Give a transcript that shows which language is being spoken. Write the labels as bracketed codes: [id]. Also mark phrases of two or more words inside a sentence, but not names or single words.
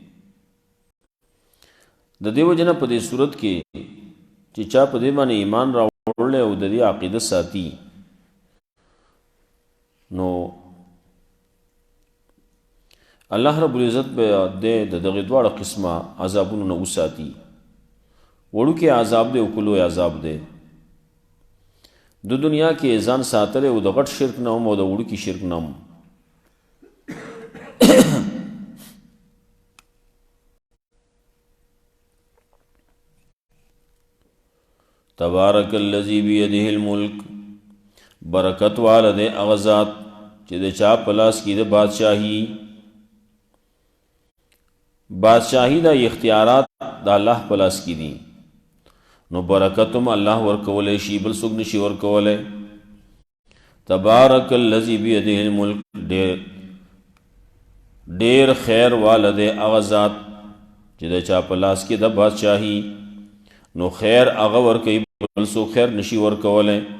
[ps] د دې وجه نه په دې صورت کې چې چا په دې باندې ایمان راوړلی او د دې عقیده ساتي نو [ar] الله رب العزت [ps] به د دغه دواړه قسمه عذابونو نه وساتي. وړوکی عذاب دی او که لوی عذاب دی، د دنیا کې ځان ساتلی او د غټ شرک نه هم او د وړوکي شرک نه هم. [ar] تبارک الذی بیدہ الملک، [ps] برکت والا دے هغه ذات چې د چا په لاس کې د بادشاہی دا اختیارات د الله په لاس کې دي، نو برکتم الله ورکولی شي، بل څوک نشي ورکولی. [ar] تبارک الذی بیدہ الملک، [ps] ډیر خیر والا دی هغه ذات چې د چا په لاس کې د بادشاہی، نو خیر هغه ورکوي، بل څوک خیر نشي ورکولی.